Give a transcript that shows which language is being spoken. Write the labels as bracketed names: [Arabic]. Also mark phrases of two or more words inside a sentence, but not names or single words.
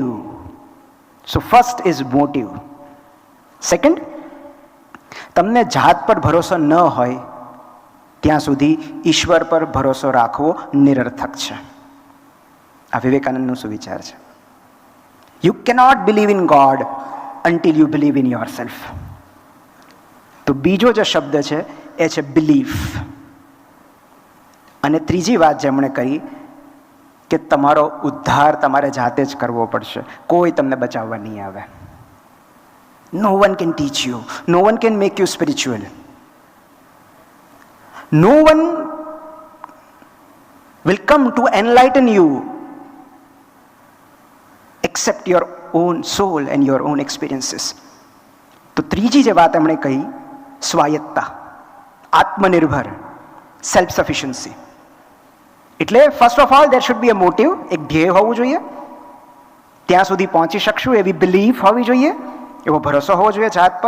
[English] so first is motive. [Gujarati] સેકન્ડ, તમને જાત પર ભરોસો ન હોય ત્યાં સુધી ઈશ્વર પર ભરોસો રાખવો નિરર્થક છે. આ વિવેકાનંદનો સુવિચાર છે. [English] you cannot believe in God until you believe in yourself. [Gujarati] તો બીજો જે શબ્દ છે એ છે બિલીફ. અને ત્રીજી વાત જેમણે કહી કે તમારો ઉદ્ધાર તમારે જાતે જ કરવો પડશે, કોઈ તમને બચાવવા નહીં આવે. [English] No one can teach you. No one can make you spiritual. No one will come to enlighten you except your own soul and your own experiences. [Gujarati] તો ત્રીજી જે વાત એમણે કહી, સ્વાયત્તા, આત્મનિર્ભર, [English] self sufficiency. એટલે first of all there should be a motive. [Gujarati] એક ધ્યેય હોવું જોઈએ, ત્યાં સુધી પહોંચી શકશું એવી બિલીફ હોવી જોઈએ, એવો ભરોસો હોવો જોઈએ જાત પર.